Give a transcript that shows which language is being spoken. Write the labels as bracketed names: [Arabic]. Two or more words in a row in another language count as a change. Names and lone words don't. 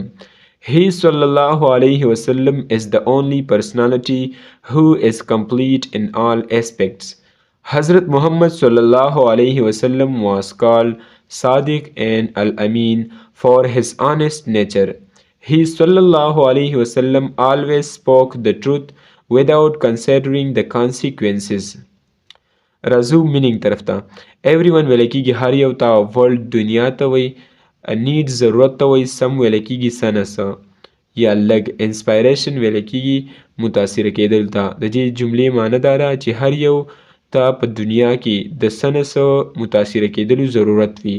[English] He [Arabic] صلى الله عليه وسلم [English] is the only personality who is complete in all aspects. Hazrat Muhammad [Arabic] صلى الله عليه وسلم [English] was called Sadiq and Al-Amin for his honest nature. He [Arabic] صلى الله عليه وسلم [English] always spoke the truth without considering the consequences. [Pashto] راځو مینینګ طرف ته. [English] every one [Pashto] ویلی کېږي هر یو ته، ورلډ دنیا ته وایي، نیډ ضرورت ته وایي، سم ویلی کېږي څه نه څه یا لږ، انسپایریشن ویلی کېږي متاثره کېدل ته. د دې جملې معنی دا ده چې هر یو ته په دنیا کې د څه نه څه متاثره کېدلو ضرورت وي.